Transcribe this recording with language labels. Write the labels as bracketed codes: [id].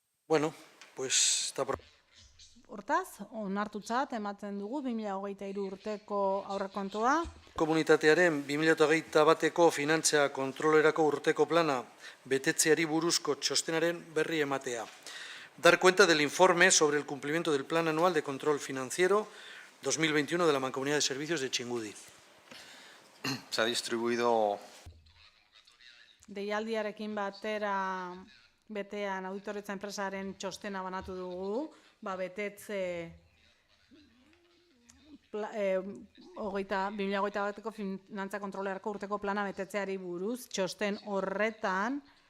[es] Bueno, pues está... [eu] Hortaz, onartutzat ematen dugu 2023 urteko aurrekontua. Komunitatearen 2021ko finantza kontrolerako urteko plana betetzeari buruzko txostenaren berri ematea. [es] Dar cuenta del informe sobre el cumplimiento del Plan Anual de Control Financiero 2021 de la Mancomunidad de Servicios de Txingudi. Se ha distribuido [eu] Deialdiarekin batera betean auditoretza enpresaren txostena banatu dugu, betetze 2021ko finantza kontrolerako urteko plana betetzeari buruz, txosten horretan